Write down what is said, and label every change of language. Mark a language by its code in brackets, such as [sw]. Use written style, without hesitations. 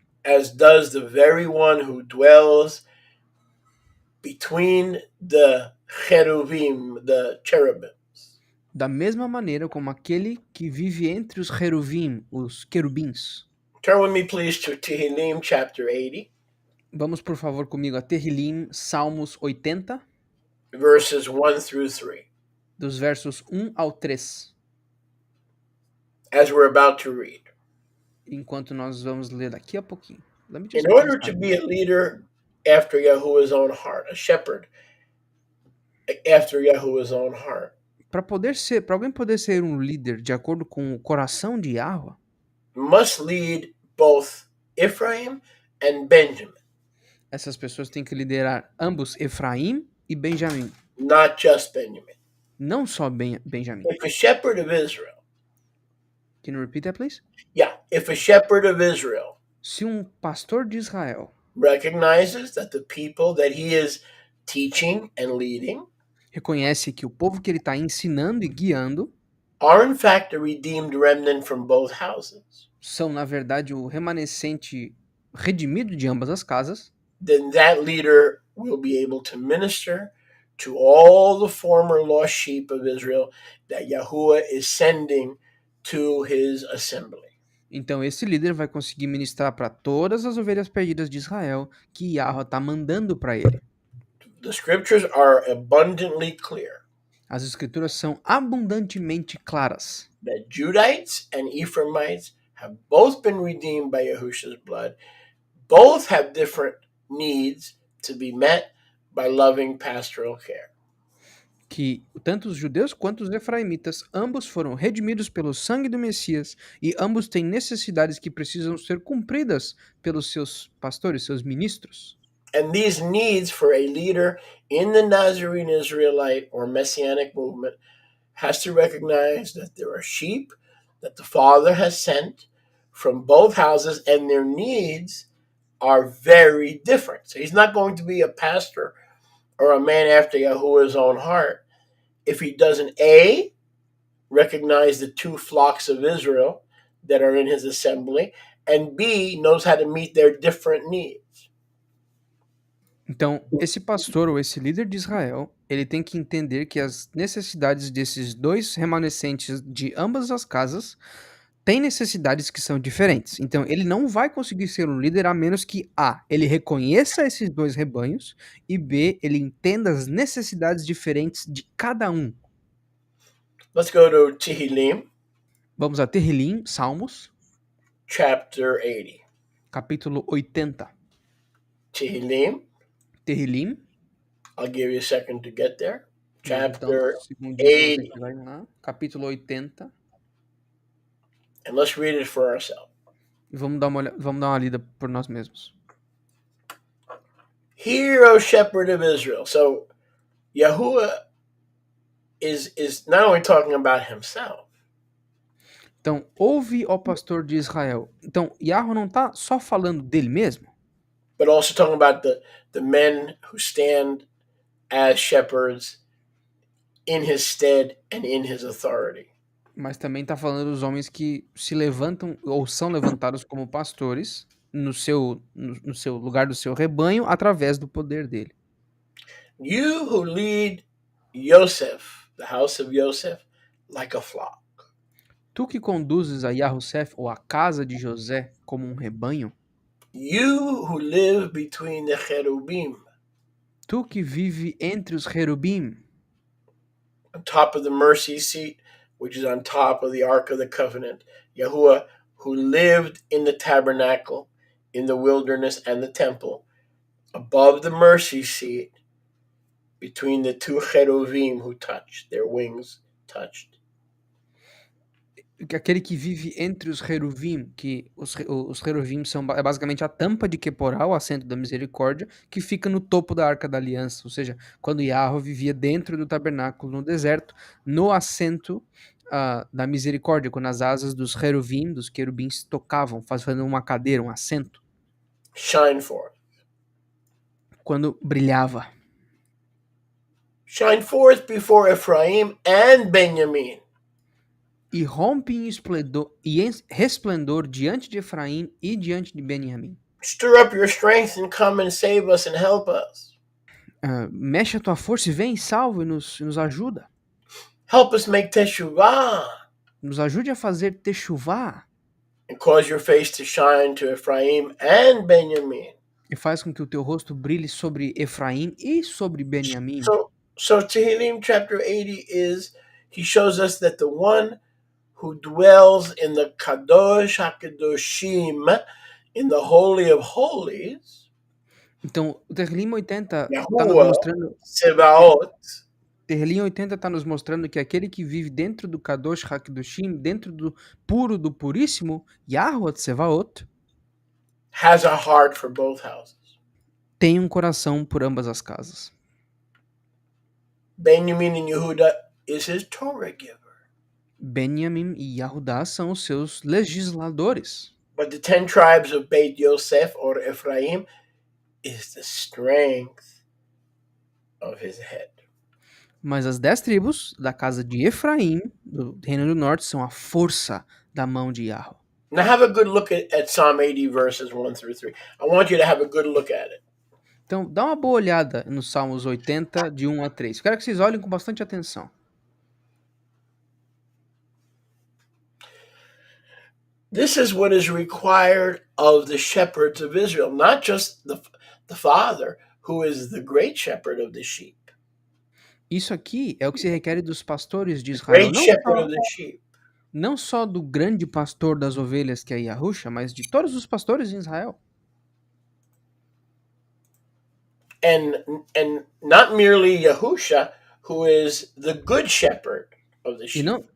[en] as does the very one who dwells between the cheruvim, the cherubim. [pt] da mesma maneira como aquele que vive entre os querubim, os querubins. [en] Turn with me, please, to Tehillim chapter 80, [pt] Vamos, por favor, comigo a Terrilim, Salmos 80, [en] verses 1 through 3, [pt] dos versos 1 ao 3, [en] as we're about to read. [pt] enquanto nós vamos ler daqui a pouquinho. [en] In order to be a leader after Yahuwah's own heart, a shepherd after Yahuwah's own heart, [pt] Para alguém poder ser um líder de acordo com o coração de Yahweh, [en] must lead both Ephraim and Benjamin, [pt] essas pessoas têm que liderar ambos Efraim e Benjamim, [en] not just Benjamin. [pt] não só Benjamim. [en] If a shepherd of Israel, Can you repeat that, please? yeah, if a shepherd of Israel [pt] Se um pastor de Israel [en] recognizes that the people that he is teaching and leading [pt] reconhece que o povo que ele está ensinando e guiando [en] are in fact a redeemed remnant from both houses, [pt] são, na verdade, o remanescente redimido de ambas as casas, [en] then that leader will be able to minister to all the former lost sheep of Israel that Yahuwah is sending to his assembly. [pt] então esse líder vai conseguir ministrar para todas as ovelhas perdidas de Israel que Yahweh está mandando para ele. [en] The scriptures are abundantly clear [pt] As escrituras são abundantemente claras [en] that Judites and Ephraimites have both been redeemed by Yahusha's blood, both have different needs to be met by loving pastoral care. [pt] que tanto os judeus quanto os efraimitas, ambos foram redimidos pelo sangue do Messias e ambos têm necessidades que precisam ser cumpridas pelos seus pastores, seus ministros. [en] And these needs for a leader in the Nazarene Israelite or Messianic movement has to recognize that there are sheep that the Father has sent from both houses, and their needs are very different. So he's not going to be a pastor or a man after Yahuwah's own heart if he doesn't A, recognize the two flocks of Israel that are in his assembly, and B, knows how to meet their different needs. [pt] Então, esse pastor ou esse líder de Israel, ele tem que entender que as necessidades desses dois remanescentes de ambas as casas têm necessidades que são diferentes. Então, ele não vai conseguir ser um líder a menos que A, ele reconheça esses dois rebanhos e B, ele entenda as necessidades diferentes de cada um. [en] Let's go to Tehillim, [pt] Vamos a Terrilim, Salmos, [en] chapter 80. [pt] capítulo 80. [en] Tehillim, [pt] Terrilim, [en] I'll give you a second to get there. Chapter [pt] segundinho pra [en] 80. [pt] você chegar lá, capítulo 80. [en] And let's read it for ourselves. [pt] E vamos dar uma lida por nós mesmos. [en] Hear, O shepherd of Israel. So Yahuwah is not only talking about himself, [pt] Então, ouve, ó pastor de Israel. Então, Yahweh não está só falando dele mesmo, [en] but also talking about the men who stand as shepherds in his stead and in his authority. [pt] mas também está falando dos homens que se levantam ou são levantados como pastores no seu lugar do seu rebanho através do poder dele. [en] You who lead Yosef, the house of Yosef, like a flock. [pt] Tu que conduzes a Yahusef ou a casa de José como um rebanho, [en] You who live between the cherubim, [pt] tu que vive entre os querubim, [en] on top of the mercy seat, which is on top of the Ark of the Covenant. Yahuwah, who lived in the tabernacle, in the wilderness, and the temple, above the mercy seat, between the two cheruvim who touched, their wings touched. [pt] aquele que vive entre os querubim, que os querubim são é basicamente a tampa de Queporá, o assento da misericórdia, que fica no topo da Arca da Aliança, ou seja, quando Yahweh vivia dentro do tabernáculo no deserto, no assento da misericórdia, quando as asas dos querubim, dos querubins tocavam, fazendo uma cadeira, um assento, [en] Shine forth. [pt] quando brilhava. [en] Shine forth before Ephraim and Benjamin. [pt] E rompe em resplendor diante de Efraim e diante de Benjamim. [en] Stir up your strength and come and save us and help us. [pt] Mexe a tua força e vem, salva e nos ajuda. [en] Help us make teshuvah. [pt] Nos ajude a fazer techuvá. [en] And cause your face to shine to Ephraim and Benjamin. [pt] E faz com que o teu rosto brilhe sobre Efraim e sobre Benjamim. [en] So Tehillim chapter 80 he shows us that the one who dwells in the Kadosh HaKadoshim, in the Holy of Holies, [pt] Então, o Tehillim 80 está nos [en] Yahuwah, [pt] mostrando. [en] Sebaot, [pt] Tehillim 80 está nos mostrando que aquele que vive dentro do Kadosh HaKadoshim, dentro do puro do puríssimo, Yahweh Tsevaot, [en] has a heart for both houses. [pt] tem um coração por ambas as casas. [en] Benjamin and Yehuda is his Torah giver. [pt] Benjamim e Yahudá são os seus legisladores. [en] But the 10 tribes of Beit Yosef or Ephraim is the strength of his head. [pt] Mas as 10 tribos da casa de Efraim, do Reino do Norte, são a força da mão de Yahweh. [en] Now have a good look at Psalm 80 verses 1 through 3. I want you to have a good look at it. [pt] Então, dá uma boa olhada nos Salmos 80, de 1 a 3. Quero que vocês olhem com bastante atenção. [en] This is what is required of the shepherds of Israel, not just the father, who is the great shepherd of the sheep. [pt] Isso aqui é o que se requer dos pastores de [en] The [pt] Israel, [en] great shepherd of the sheep. [pt] não só do grande pastor das ovelhas, que é Yahusha, mas de todos os pastores em Israel. [en] And not merely Yahusha, who is the good shepherd of the sheep.